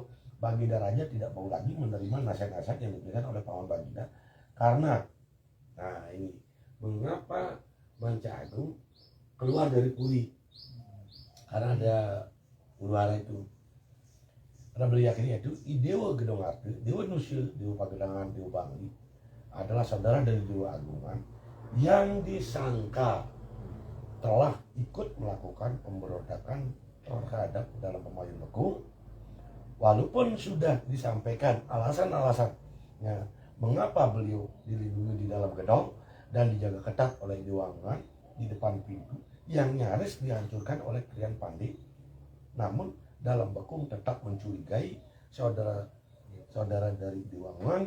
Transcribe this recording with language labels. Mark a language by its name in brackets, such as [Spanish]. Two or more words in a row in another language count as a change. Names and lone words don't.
[Indonesian] Baginda Raja tidak mau lagi menerima nasihat-nasihat yang diberikan oleh paman Baginda karena, nah ini, mengapa Manca Agung keluar dari Puri? Karena ada ulara itu. Karena beliau yakin yaitu Dewa Gedong Artu, Dewa Nusil, Dewa Pagedangan, Dewa Bangli adalah saudara dari Dewa Agungan yang disangka telah ikut melakukan pemberontakan terhadap dalam Umayun Bekung. Walaupun sudah disampaikan alasan-alasannya mengapa beliau dilindungi di dalam gedung dan dijaga ketat oleh Dewa Agungan di depan pintu yang nyaris dihancurkan oleh Krian Pandi, namun dalam Bekung tetap mencurigai saudara dari Dewa Agungan.